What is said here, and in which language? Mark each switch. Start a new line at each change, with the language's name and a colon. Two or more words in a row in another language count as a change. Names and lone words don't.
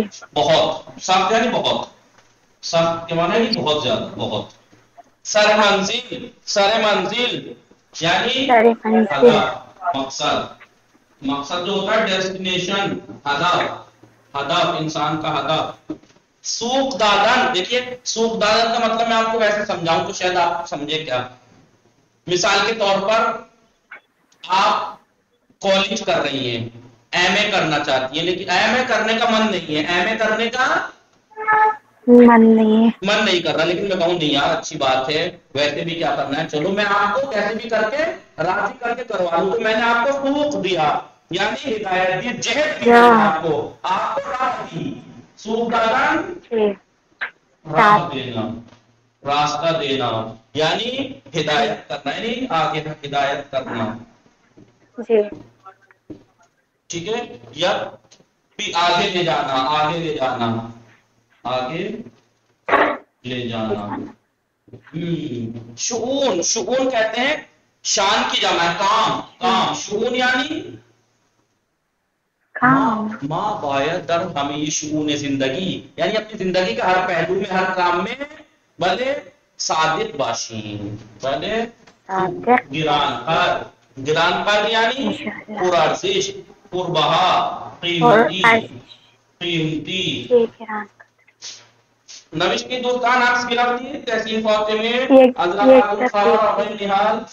Urdu: بہت، سخت یعنی بہت، سخت کے معنی نہیں بہت زیادہ، بہت۔
Persian: سر منزل، سر منزل یعنی سر منزل،
Urdu: ہدف، مقصد، مقصد جو ہوتا ہے ڈیسٹینیشن، ہدف، ہدف انسان کا ہدف۔
Persian: سوق دادن،
Urdu: دیکھیے
Persian: سوق دادن
Urdu: کا مطلب میں آپ کو ویسے سمجھاؤں تو شاید آپ سمجھے کیا، مثال کے طور پر آپ کالج کر رہی ہیں، ایم اے کرنا چاہتی ہیں، لیکن ایم اے کرنے کا من نہیں ہے، ایم اے کرنے کا من نہیں کر رہا، لیکن میں کہوں نہیں یار اچھی بات ہے، ویسے بھی کیا کرنا ہے، چلو میں آپ کو کیسے بھی کر کے راضی کر کے کروا لوں، تو میں نے آپ کو سوق دیا یعنی ہدایت دی، جہت دی آپ کو راہ دی،
Persian: سوق دادن
Urdu: جی راہ دینا، راستہ دینا یعنی ہدایت کرنا، یعنی آگے ہدایت کرنا، جی ٹھیک ہے، یا آگے لے جانا، آگے لے جانا، آگے لے جانا۔ شؤون، شؤون کہتے ہیں شان کی جمع ہے، کام، کام، شؤون یعنی کام،
Persian: ما باید در ہمیں شؤون زندگی
Urdu: یعنی اپنی زندگی کا ہر پہلو میں، ہر کام میں بھلے
Persian: صادق باشین،
Urdu: بھلے صادق،
Persian: گران قدر، گران قدر یعنی پرارزش، پربہا،
Urdu: قیمتی، قیمتی۔ جی گران
Persian: نوشتی دوستان عکس گرفتی تحسین فاطمه حضرت الخوار آقای نحال